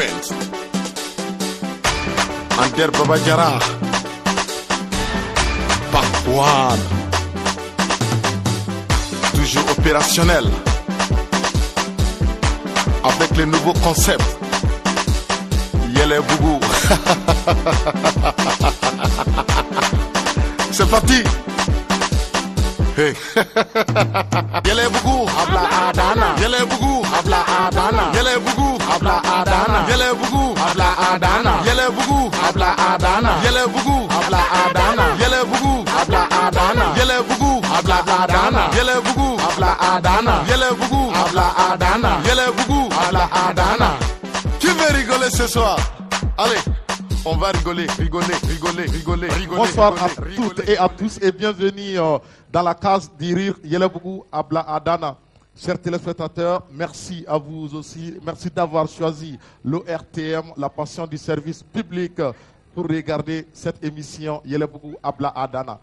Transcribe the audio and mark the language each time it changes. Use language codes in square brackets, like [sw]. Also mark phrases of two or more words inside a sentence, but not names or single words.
[fr] Band, Ander Babajara, Pakwan, toujours opérationnel, avec les nouveaux concepts. Yele Bougou. C'est parti. Hey. Yele Bougou, habla Adana. Yele Bougou, habla Adana. Yele Bougou, habla Adana. Yele Bougou, habla Adana. Yele Bougou, habla Adana. Yele Bougou, habla Adana. Yele Bougou, habla Adana. Yele Bougou, habla Adana. Yele Bougou, habla Adana. Yele Bougou, habla Adana. Yele Bougou, habla Adana. Qui veut rigoler ce soir? Allez, on va rigoler. Bonsoir à toutes et à tous et bienvenue dans la case du rire Yele Bougou Abla Adana. Chers téléspectateurs, merci à vous aussi. Merci d'avoir choisi l'ORTM, la passion du service public, pour regarder cette émission Yele Bougou Abla Adana.